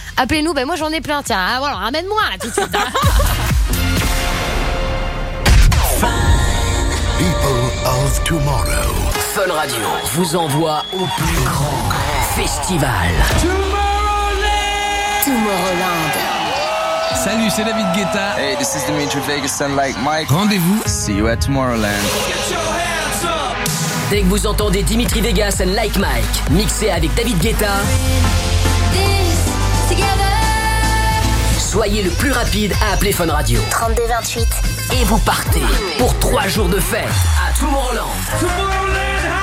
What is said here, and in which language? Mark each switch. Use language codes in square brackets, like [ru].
[fr] Appelez-nous, moi j'en ai plein. Tiens, voilà, ramène-moi là tout de suite. [en] People of Tomorrow. [fr] Fun Radio vous envoie au plus grand festival. Tomorrowland. Salut, c'est David Guetta. [en] Hey, this is Dimitri Vegas and like Mike. [fr] Rendez-vous. [en] See you at Tomorrowland. [fr] Dès que vous entendez Dimitri Vegas and like Mike, mixé avec David Guetta, soyez le plus rapide à appeler Fun Radio. 3228. Et vous partez pour 3 jours de fête à Tomorrowland.